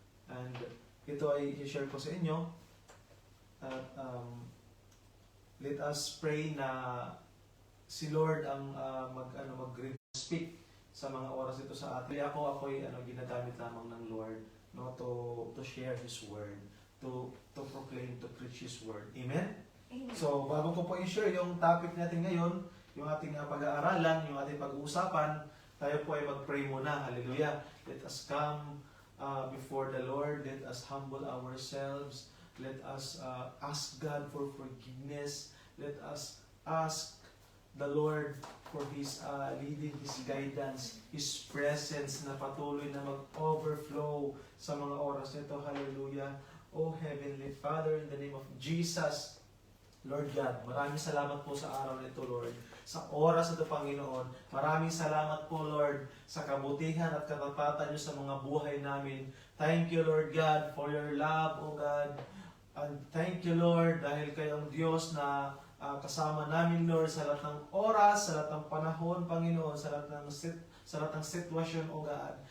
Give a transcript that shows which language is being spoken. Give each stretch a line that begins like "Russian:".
Filipino: And ito ay i-share ko sa inyo. At
English: let us pray
Filipino: na si Lord ang mag-speak sa mga oras ito sa atin. Ako'y ginagamit lamang ng Lord
English: no, to share His Word, to proclaim, to preach His Word. Amen? Amen.
Filipino: So, bago ko po i-share yung topic natin ngayon, yung ating pag-aaralan, yung ating pag-uusapan, tayo po ay mag-pray muna. Hallelujah.
English: Let us come before the Lord. Let us humble ourselves. Let us ask God for forgiveness. Let us ask the Lord for His leading, His guidance, His presence
Filipino: na patuloy na mag-overflow sa mga oras nito.
English: Hallelujah. O Heavenly Father, in the name of Jesus, Lord God,
Filipino: maraming salamat po sa araw na ito,
English: Lord.
Filipino: Sa oras na ito, Panginoon, maraming salamat po, Lord, sa kabutihan at katapatan niyo sa mga buhay namin.
English: Thank you, Lord God, for your love, O God. And thank you, Lord,
Filipino: dahil kayong Diyos na kasama namin, Lord, sa lahat ng oras, sa lahat ng panahon, Panginoon, sa lahat ng sitwasyon, O God.